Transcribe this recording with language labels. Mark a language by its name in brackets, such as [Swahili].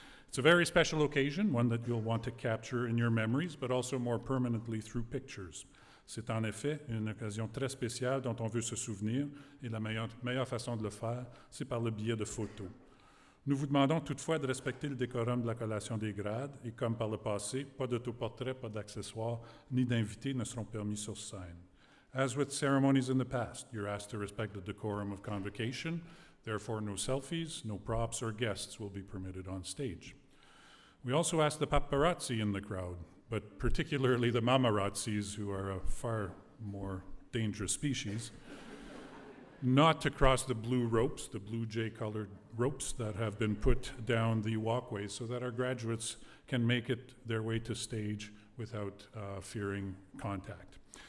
[English] It's a very special occasion, one that you'll want to capture in your memories, but also more permanently through pictures. [French] C'est en effet une occasion très spéciale dont on veut se souvenir, et la meilleure façon de le faire, c'est par le biais de photos. Nous vous demandons toutefois de respecter le décorum de la collation des grades, et comme par le passé, pas d'autoportrait, pas d'accessoires, ni d'invités ne seront permis sur scène. [English] As with ceremonies in the past, you're asked to respect the decorum of convocation. Therefore, no selfies, no props, or guests will be permitted on stage. We also ask the paparazzi in the crowd, but particularly the mamarazzis, who are a far more dangerous species, not to cross the blue ropes, the blue jay-colored ropes that have been put down the walkway so that our graduates can make it their way to stage without fearing contact.